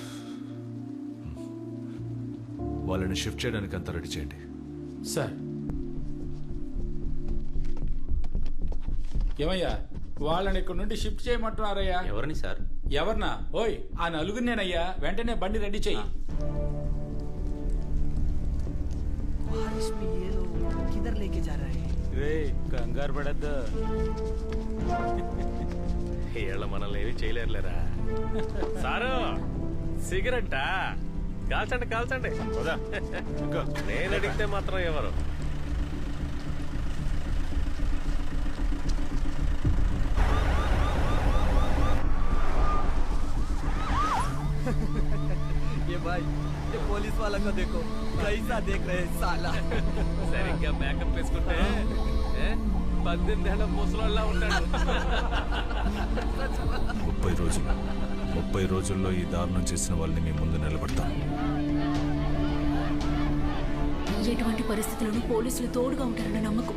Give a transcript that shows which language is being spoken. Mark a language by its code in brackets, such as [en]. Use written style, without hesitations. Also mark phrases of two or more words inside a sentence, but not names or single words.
[te] వాళ్ళని షిఫ్ట్ చేయడానికి అంతా రెడీ చేయండి సార్. ఏమయ్యా, వాళ్ళని ఇక్కడ నుండి షిఫ్ట్ చేయమంటున్నారయ్యా? ఎవరిని సార్? ఎవరినా? ఓయ్, ఆ నలుగురినేనయ్యా. వెంటనే బండి రెడీ చెయ్యి. [hi] बारिश में ये लोग किधर लेके जा रहे हैं? [te] రే, కంగారు పడద్దు. వీళ్ళ మనల్ని ఏమి చేయలేరులేరా. సారు, సిగరెట్టా? కాల్చండి కాల్చండి. నేను అడిగితే మాత్రం ఎవరు? [hi] ये भाई, ये पुलिस वाला को देखो, कैसा देख रहे हैं साला. [te] సరిగ్గా మేకప్ వేసుకుంటే 18 ఏళ్ల ముసలోళ్ళ ఉంటాడు. 30 రోజుల్లో ఈ దారుణం చేసిన వాళ్ళని మీ ముందు నిలబడతాం. ఎటువంటి పరిస్థితులను పోలీసులు తోడుగా ఉంటారన్న నమ్మకం.